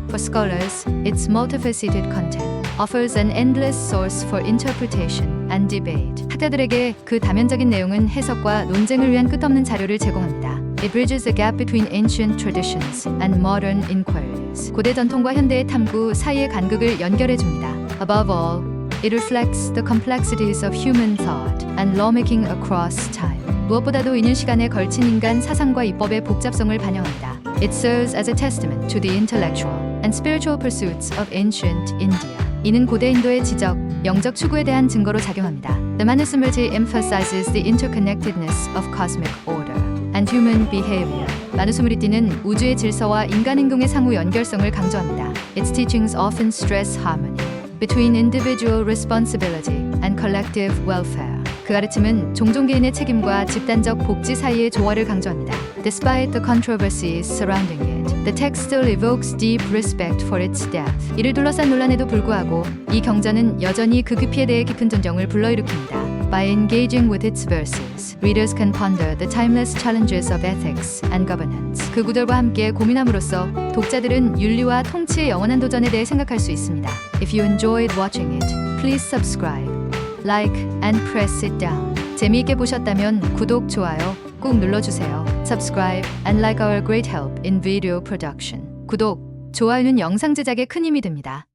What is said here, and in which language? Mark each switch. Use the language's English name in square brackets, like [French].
[English] For scholars, its multifaceted content offers an endless source for interpretation and debate. [Korean] 학자들에게 그 다면적인 내용은 해석과 논쟁을 위한 끝없는 자료를 제공합니다. [English] It bridges the gap between ancient traditions and modern inquiries. [Korean] 고대 전통과 현대의 탐구 사이의 간극을 연결해 줍니다. [English] Above all, it reflects the complexities of human thought and lawmaking across time. [Korean] 무엇보다도 이는 시간에 걸친 인간 사상과 입법의 복잡성을 반영합니다. [English] It serves as a testament to the intellectual and spiritual pursuits of ancient India. [Korean] 이는 고대 인도의 지적, 영적 추구에 대한 증거로 작용합니다. [English] The Manusmriti emphasizes the interconnectedness of cosmic order and human behavior. [Korean] 마누스무리띠는 우주의 질서와 인간 행동의 상호 연결성을 강조합니다. [English] Its teachings often stress harmony between individual responsibility and collective welfare. [Korean] 그 가르침은 종종 개인의 책임과 집단적 복지 사이의 조화를 강조합니다. [English] Despite the controversies surrounding it, the text still evokes deep respect for its depth. [Korean] 이를 둘러싼 논란에도 불구하고 이 경전은 여전히 그 깊이에 대해 깊은 존경을 불러일으킵니다. [English] By engaging with its verses, readers can ponder the timeless challenges of ethics and governance. [Korean] 그 구절과 함께 고민함으로써 독자들은 윤리와 통치의 영원한 도전에 대해 생각할 수 있습니다. [English] If you enjoyed watching it, please subscribe, like, and press it down. [Korean] 재미있게 보셨다면 구독, 좋아요 꾹 눌러주세요. [English] Subscribe and like our great help in video production. [Korean] 구독, 좋아요는 영상 제작에 큰 힘이 됩니다.